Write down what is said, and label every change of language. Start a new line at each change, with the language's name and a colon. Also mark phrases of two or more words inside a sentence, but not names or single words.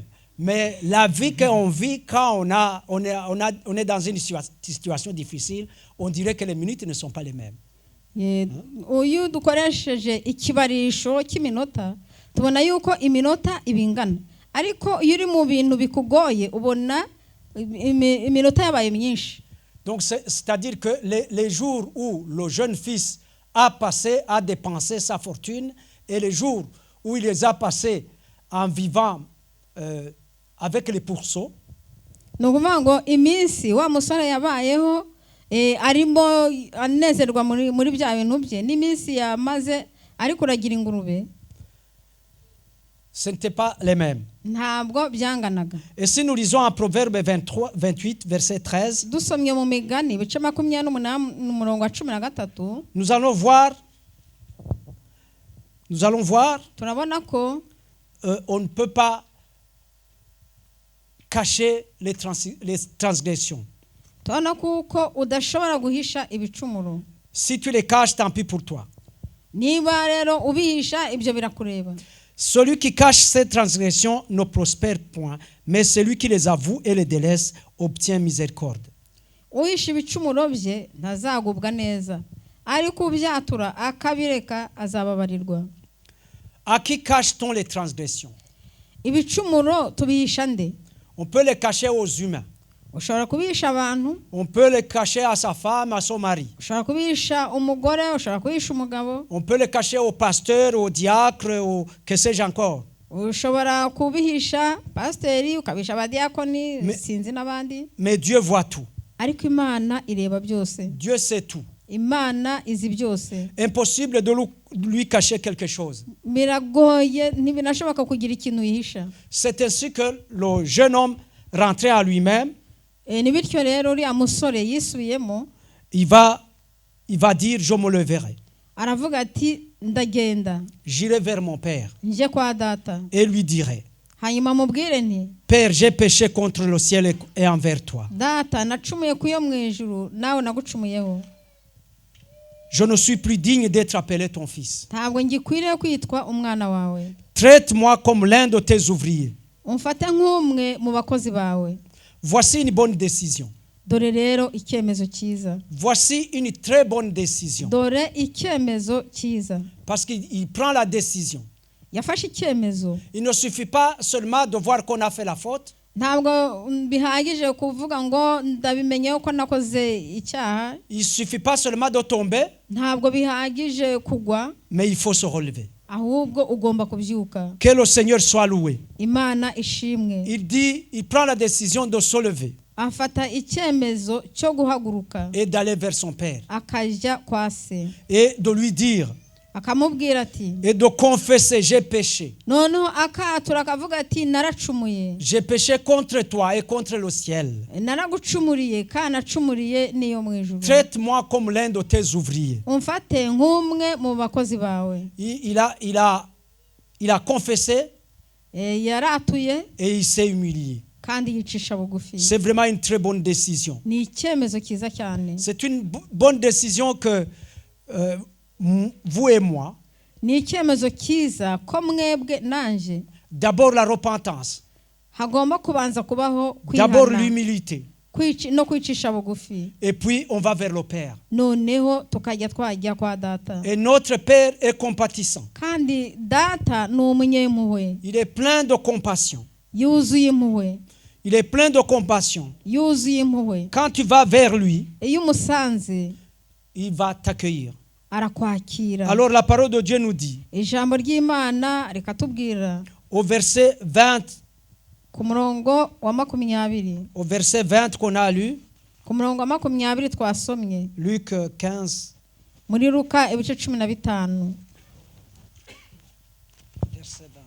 French: Mais la vie qu'on vit quand on est dans une situation difficile, on dirait que les minutes ne sont pas les mêmes.
Kinyarwanda: Uyu dukoresheje ikibarisho cy'iminota tubona yuko iminota ibingana, ariko iyo uri mu bintu bikugoye ubona iminota yabaye myinshi.
French: Donc c'est-à-dire que les jours où le jeune fils a dépensé sa fortune et les jours où il les a passés en vivant avec les pourceaux,
Kinyarwanda: ni ukuvuga ngo iminsi wa musore yabayeho arimo anezerwa muri bya bintu bye n'iminsi yamaze ari kuragira ingurube,
French: ce n'était pas les mêmes.
Kinyarwanda: Ntabwo byanganaga.
French: Et si nous lisons en Proverbe 28, verset 13,
Kinyarwanda: dusomye mu Migani ibice 28 n'umurongo wa 13,
French: nous allons voir
Kinyarwanda: turabona ko
French: on ne peut pas cacher les transgressions.
Kinyarwanda: Tubona kuko udashobora guhisha ibicumuro.
French: Si tu les caches, tant pis pour toi.
Kinyarwanda: Niba rero ubihisha ibyo birakureba.
French: Celui qui cache ses transgressions ne prospère point, mais celui qui les avoue et les délaisse obtient miséricorde.
Kinyarwanda: Uhisha ibicumuro bye ntazagubwa neza, ariko ubyatura akabireka azababarirwa.
French: À qui cache-t-on les transgressions?
Kinyarwanda: Ibicumuro tubihisha nde?
French: On peut les cacher aux humains.
Kinyarwanda: Ushobora kubihisha abantu.
French: On peut les cacher à sa femme, à son mari.
Kinyarwanda: Ushobora kubihisha umugore, ushobora kubihisha umugabo.
French: On peut les cacher au pasteur, au diacre, au que sais-je encore.
Kinyarwanda: Ushobora kubihisha pasteri, ukabihisha abadiakoni, sinzi n'abandi.
French: Mais Dieu voit tout.
Kinyarwanda: Ariko Imana ireba byose.
French: Dieu sait tout.
Kinyarwanda: Imana izi byose.
French: Impossible de lui cacher quelque chose.
Kinyarwanda: Biragoye ntibinashoboka kugira ikintu yihisha.
French: C'est ainsi que le jeune homme rentrait à lui-même.
Kinyarwanda: Ni bityo rero uriya musore yisubiyemo.
French: Il va dire je me leverai.
Kinyarwanda: Aravuga ati ndagenda.
French: J'irai vers mon père.
Kinyarwanda: Nje kwa data.
French: Et lui dirai.
Kinyarwanda: Hanyuma mubwire nti
French: Père, j'ai péché contre le ciel et envers toi.
Kinyarwanda: Data nacumuye kuyo mu ijuru nawe nagucumuyeho.
French: Je ne suis plus digne d'être appelé ton fils.
Kinyarwanda: Ntabwo ngikwiriye kwitwa umwana wawe.
French: Traite-moi comme l'un de tes ouvriers.
Kinyarwanda: umfate nk'umwe mu bakozi bawe.
French: Voici une bonne décision.
Kinyarwanda: Dore rero icyemezo cyiza.
French: Voici une très bonne décision.
Kinyarwanda: Dore icyemezo cyiza.
French: Parce qu'il prend la décision.
Kinyarwanda: Yafashe icyemezo.
French: Il ne suffit pas seulement de voir qu'on a fait la faute.
Kinyarwanda: Ntabwo bihagije kuvuga ngo ndabimenye ko nakoze icyaha.
French: Il suffit pas seulement de tomber.
Kinyarwanda: Ntabwo bihagije kugwa.
French: Mais il faut se relever.
Kinyarwanda: Ahubwo ugomba kubyuka.
French: Que le Seigneur soit loué.
Kinyarwanda: Imana ishimwe.
French: Il prend la décision de se lever.
Kinyarwanda: Afata icyemezo cyo guhaguruka.
French: Et d'aller vers son père.
Kinyarwanda: Akajya kwa se.
French: Et de lui dire.
Kinyarwanda: Akamubwira ati.
French: Et de confesser, j'ai péché.
Kinyarwanda: Noneho akatura akavuga ati naracumuye.
French: J'ai péché contre toi et contre le ciel.
Kinyarwanda: Naragucumuriye kandi nacumuriye niyo mu ijuru.
French: Traite-moi comme l'un de tes ouvriers.
Kinyarwanda: Umfate nk'umwe mu bakozi bawe.
French: Il a confessé.
Kinyarwanda: Yaratuye.
French: Et il s'est humilié.
Kinyarwanda: Kandi yicisha bugufi.
French: C'est vraiment une très bonne décision.
Kinyarwanda: Ni icyemezo cyiza cyane.
French: C'est une bonne décision que vous et moi.
Kinyarwanda: Ni icyemezo cyiza ko mwebwe nanje.
French: D'abord la repentance.
Kinyarwanda: Hagomba kubanza kubaho kwihana.
French: D'abord l'humilité.
Kinyarwanda: No kwicisha bugufi.
French: Et puis on va vers le Père.
Kinyarwanda: Noneho tukajya twajya kwa data.
French: Et notre Père est compatissant.
Kinyarwanda: Kandi data ni umunyempuhwe.
French: Il est plein de compassion.
Kinyarwanda: Yuzuye impuhwe.
French: Il est plein de compassion.
Kinyarwanda: Yuzuye impuhwe.
French: Quand tu vas vers lui,
Kinyarwanda: iyo umusanze,
French: il va t'accueillir.
Kinyarwanda: Arakwakira.
French: Alors la parole de Dieu nous dit,
Kinyarwanda: ijambo ry'Imana reka tubwira,
French: au verset 20,
Kinyarwanda: ku murongo wa 20,
French: au verset 20 qu'on a lu,
Kinyarwanda: ku murongo wa 20 twasomye,
French: Luc 15,
Kinyarwanda: muri Luka ibice 15,
French: verset 20.